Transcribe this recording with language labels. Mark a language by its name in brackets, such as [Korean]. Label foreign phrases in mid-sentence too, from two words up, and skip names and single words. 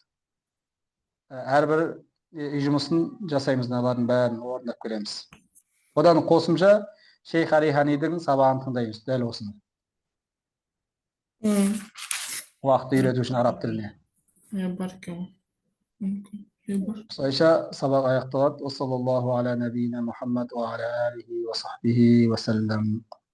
[Kazakh] Әрбір үй жұмысын жасаймыз, мыналардың бәрін орындап көреміз. Одан қосымша Шейх Алиханидің сабағын тыңдаймыз, дәл осыны. Уақытты үйрету үшін араб тіліне. Осылайша сабақ аяқталады. [Arabic] صلى الله على نبينا محمد وعلى آله وصحبه وسلم.